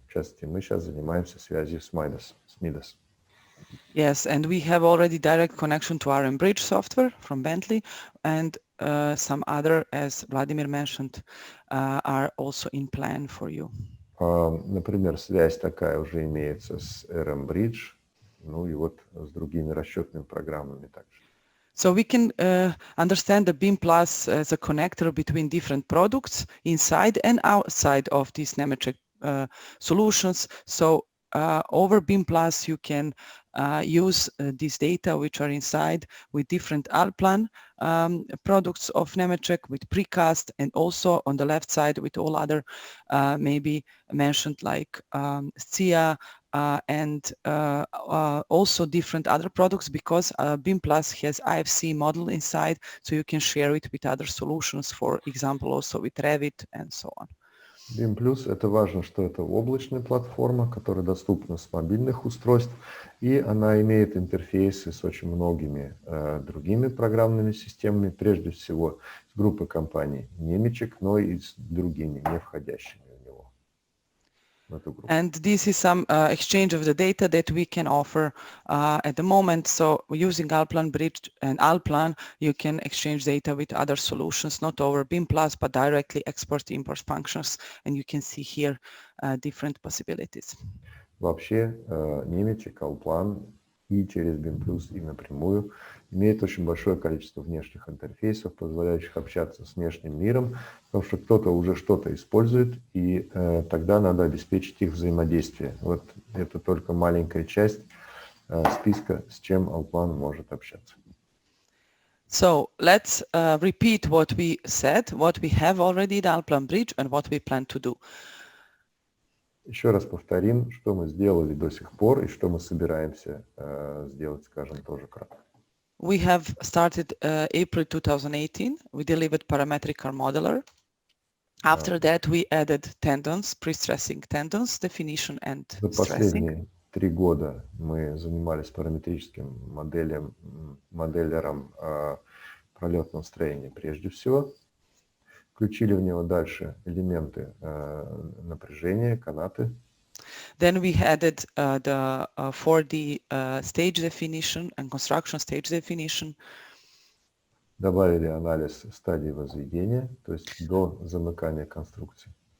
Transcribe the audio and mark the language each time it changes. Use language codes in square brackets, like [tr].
[ru] В частности, мы сейчас занимаемся связью с Midas. [en] Yes, and we have already direct connection to RM Bridge software from Bentley, and some other, as Vladimir mentioned, are also in plan for you. [ru] Например, связь такая уже имеется с RM Bridge, ну и вот с другими расчетными программами также. [en] So we can understand the BIM Plus as a connector between different products inside and outside of these Nemetschek solutions. So over BIM Plus, you can use these data which are inside with different Allplan products of Nemetschek, with precast, and also on the left side with all other maybe mentioned like SCIA, and also different other products, because BIM Plus has IFC model inside, so you can share it with other solutions, for example, also with Revit and so on. [ru] BIM+, это важно, что это облачная платформа, которая доступна с мобильных устройств, и она имеет интерфейсы с очень многими другими программными системами, прежде всего с группой компаний Nemetschek, но и с другими, не входящими в него. [en] And this is some exchange of the data that we can offer at the moment. So using Allplan Bridge and Allplan, you can exchange data with other solutions, not over BIM Plus, but directly export import functions. And you can see here different possibilities. [ru] Вообще Nemetschek, Allplan и через BIM+, и напрямую имеет очень большое количество внешних интерфейсов, позволяющих общаться с внешним миром, потому что кто-то уже что-то использует, и тогда надо обеспечить их взаимодействие. Вот это только маленькая часть списка, с чем Allplan может общаться. [en] So let's repeat what we said, what we have already in Allplan Bridge and what we plan to do. [ru] Еще раз повторим, что мы сделали до сих пор и что мы собираемся сделать, скажем, тоже кратко. [en] We have started April 2018. We delivered parametric modeler. After that, we added tendons, pre-stressing tendons, definition and [ru] За [en] stressing. [ru] последние 3 года мы занимались параметрическим моделером пролетного строения прежде всего. Включили в него дальше элементы напряжения, канаты. [en] Then we added the 4D stage definition and construction stage definition. [ru] Добавили анализ стадии возведения, то есть до замыкания конструкции.